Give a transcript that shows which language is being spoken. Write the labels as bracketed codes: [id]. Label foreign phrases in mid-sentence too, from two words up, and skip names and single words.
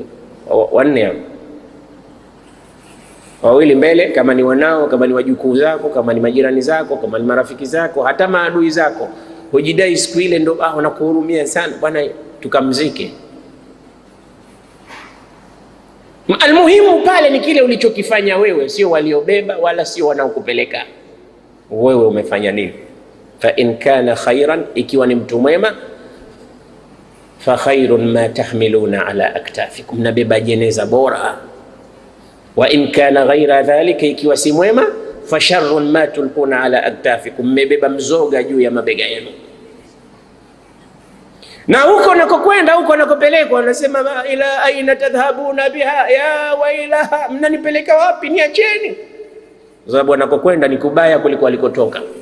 [sw] Wanne, wawili mbele, kama ni wanao, kama ni wajukuu zako, kama ni majirani zako, kama ni marafiki zako, hata maadui zako. Hujidai siku ile ndo wanakuhurumia sana bwana, tukamzike. Almuhimu pale ni kile ulichokifanya wewe, sio waliobeba wala sio wanaokupeleka. Wewe umefanya nini? [ar] فإن كان خيرا, [sw] ikiwa ni mtu mwema, [ar] فخير ما تحملون على أكتافكم, [sw] nabeba jeneza bora. [ar] وإن كان غير ذلك, [sw] ikiwa si mwema, [ar] فشر ما تلقون على أكتافكم, [sw] mmebeba mzoga juu ya mabega yenu. Na huko nakokwenda, huko nakopelekwa, anasema [ar] إلى أين تذهبون بها يا ويلها, [sw] mnanipeleka wapi? Niacheni. Kwa sababu anakokwenda ni kubaya kuliko alikotoka.